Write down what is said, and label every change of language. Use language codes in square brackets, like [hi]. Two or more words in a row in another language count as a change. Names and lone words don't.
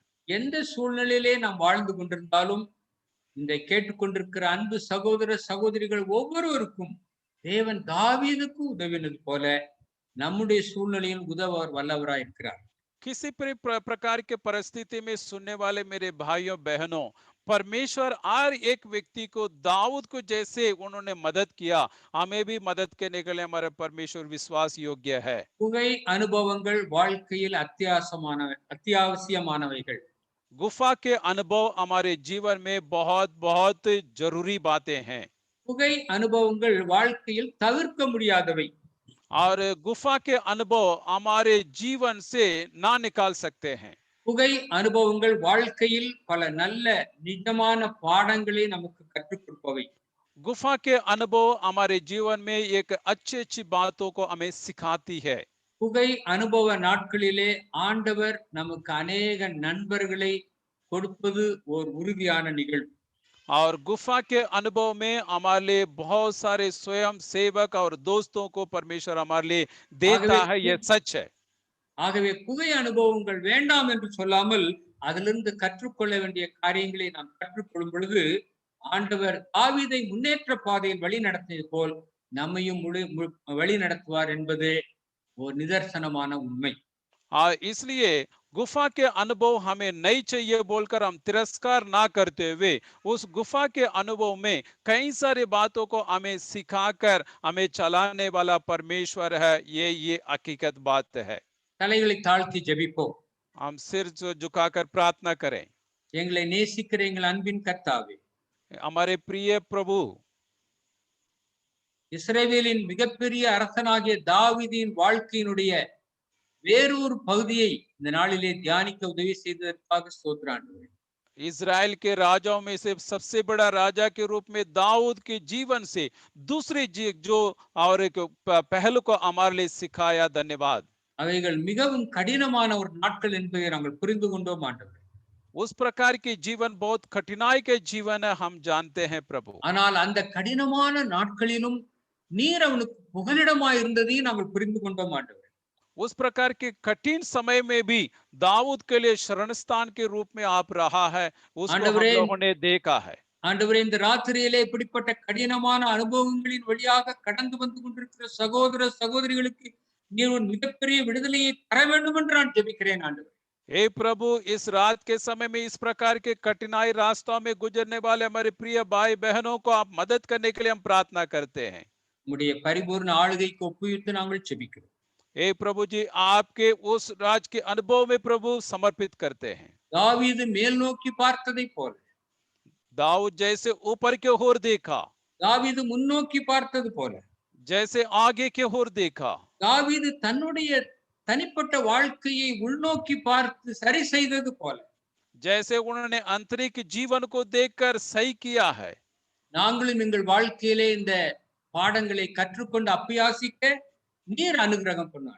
[ta] எந்த சூழ்நிலையிலே நாம் வாழ்ந்து கொண்டிருந்தாலும் இந்த கேட்டுக்கொண்டிருக்கிற அன்பு சகோதர சகோதரிகள் ஒவ்வொருவருக்கும் தேவன் தாவீதுக்கு உதவினது போல நம்முடைய சூழ்நிலையில் உதவ வல்லவராய் இருக்கிறார். [hi] किसी प्रकार के परिस्थिति में सुनने वाले मेरे भाइयों बहनों, परमेश्वर हर एक व्यक्ति को दाऊद को जैसे उन्होंने मदद किया, हमें भी मदद करने के लिए हमारे परमेश्वर विश्वास योग्य है। [ta] குகை அனுபவங்கள் வாழ்க்கையில் அத்தியாவசியமானவைகள். [hi] गुफा के अनुभव हमारे जीवन में बहुत बहुत जरूरी बातें हैं। [ta] குகை அனுபவங்கள் வாழ்க்கையில் தவிர்க்க முடியாதவை. [hi] और गुफा के अनुभव हमारे जीवन से ना निकाल सकते हैं। [ta] குகை அனுபவங்கள் வாழ்க்கையில் பல நல்ல நிஜமான பாடங்களை நமக்கு கற்றுக் கொடுப்பவை. [hi] गुफा के अनुभव हमारे जीवन में एक अच्छी बातों को हमें सिखाती है। [ta] குகை அனுபவ நாட்களிலே ஆண்டவர் நமக்கு அநேக நண்பர்களை கொடுப்பது ஒரு உறுதியான நிகழ்வு. [hi] और गुफा के अनुभव में हमारे लिए बहुत सारे स्वयं सेवक और दोस्तों को परमेश्वर हमारे लिए देता है, यह सच है। [ta] ஆகவே குகை அனுபவங்கள் வேண்டாம் என்று சொல்லாமல் அதிலிருந்து கற்றுக்கொள்ள வேண்டிய காரியங்களை நாம் கற்றுக்கொள்ளும் பொழுது ஆண்டவர் தாவீதை முன்னேற்ற பாதையில் வழி நடத்தியது போல் நம்மையும் வழி நடத்துவார் என்பது ஒரு நிதர்சனமான உண்மை. [hi] इसलिए गुफा के अनुभव हमें नहीं चाहिए बोलकर हम तिरस्कार ना करते हुए उस गुफा के अनुभव में कई सारी बातों को हमें सिखाकर हमें चलाने वाला परमेश्वर है, ये हकीकत बात है। [ta] தலைகளை தாழ்த்தி ஜெபிப்போம். [hi] हम सिर झुकाकर प्रार्थना करें। [ta] எங்களை நேசிக்கிற எங்கள் அன்பின் கர்த்தாவே, [hi] हमारे प्रिय प्रभु, [ta] இஸ்ரவேலின் மிகப்பெரிய அரசனாகிய தாவீதின் வாழ்க்கையினுடைய வேறொரு பகுதியை இந்த நாளிலே தியானிக்க உதவி செய்ததற்காக ஸ்தோத்திரம். [hi] इजराइल के राजाओं में से सबसे बड़ा राजा के रूप में दाऊद के जीवन से दूसरी जो और एक पहलू को हमारे लिए सिखाया, धन्यवाद। [ta] அவைகள் மிகவும் கடினமான ஒரு நாட்கள் என்பதை நாங்கள் புரிந்து கொண்டோம் ஆண்டவரே. [hi] उस प्रकार के जीवन बहुत कठिनाई के जीवन है, हम जानते हैं प्रभु। [ta] ஆனால் அந்த கடினமான நாட்களிலும் நீர் அவனுக்கு புகலிடமாய் இருந்ததையும் நாங்கள் புரிந்து கொண்டோம் ஆண்டவரே. [hi] उस प्रकार के कठिन समय में भी दाऊद के लिए शरण स्थान के रूप में आप रहा है, उसको हम लोगों ने देखा है। [ta] ஆண்டவரே, இந்த ராத்திரியிலே இப்படிப்பட்ட கடினமான அனுபவங்களின் வழியாக கடந்து வந்து கொண்டிருக்கிற சகோதர சகோதரிகளுக்கு நீர் ஒரு மிகப்பெரிய விடுதலையை தர வேண்டும் என்று நான் ஜெபிக்கிறேன் ஆண்டவரே. [hi] हे प्रभु, इस रात के समय में इस प्रकार के कठिनाई रास्तों में गुजरने वाले हमारे प्रिय भाई बहनों को आप मदद करने के लिए हम प्रार्थना करते हैं। [ta] உம்முடைய பரிபூர்ண ஆளுகைக்கு ஒப்புவித்து நாங்கள் ஜெபிக்கிறோம். [hi] हे प्रभु जी, आपके उस राज के अनुभव में प्रभु समर्पित करते हैं। [ta] தாவீது மேல் நோக்கி பார்த்ததை போல, [hi] दाऊद जैसे ऊपर की ओर देखा, [ta] தாவீது முன்னோக்கி பார்த்தது போல, [hi] जैसे आगे की ओर देखा, [ta] தாவீது தன்னுடைய தனிப்பட்ட வாழ்க்கையை உள்நோக்கி பார்த்து சரி செய்தது போல, [hi] जैसे उन्होंने आंतरिक जीवन को देखकर सही किया है, [ta] நாங்களும் எங்கள் வாழ்க்கையிலே இந்த பாடங்களை கற்றுக்கொண்டு அப்பியாசிக்க நீர் அனுகிரகம் பண்ணாங்க.